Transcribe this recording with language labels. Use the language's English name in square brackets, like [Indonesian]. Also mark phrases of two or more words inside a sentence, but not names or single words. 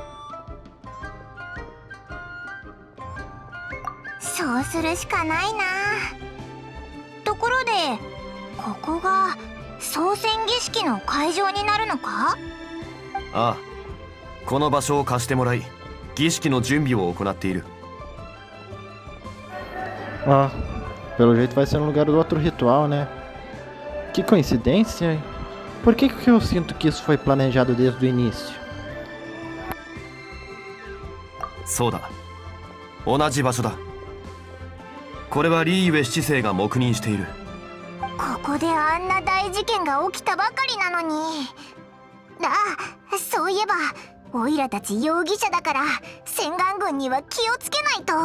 [Japanese] そうするしかないな。ところでここが操船儀式の会場になるのか？ああ、この場所を貸してもらい儀式の準備を行っている。 [Portuguese] Ah, pelo jeito vai ser no lugar do outro ritual, né? Que coincidência, hein? Por que eu sinto que isso foi planejado desde o início? [Japanese] そうだ、同じ場所だ。これはリーユエ七世が黙認している。ここであんな大事件が起きたばかりなのに。あ、そういえばオイラたち容疑者だから洗顔軍には気をつけないと。